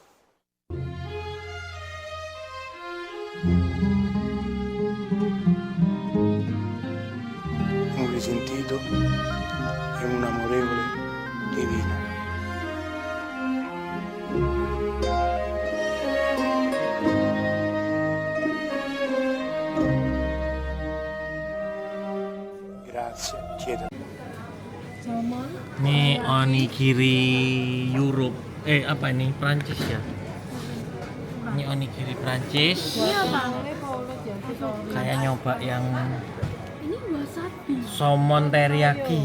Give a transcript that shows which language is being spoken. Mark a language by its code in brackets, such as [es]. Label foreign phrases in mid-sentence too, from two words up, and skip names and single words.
[it] Un risentito e un amorevole divino. Grazie, chiedo. [id] Ini onigiri Europe. Apa ini? Prancis ya? Ini onigiri Prancis. Iya bang. Kayak nyoba yang Ini wasabi. salmon teriyaki.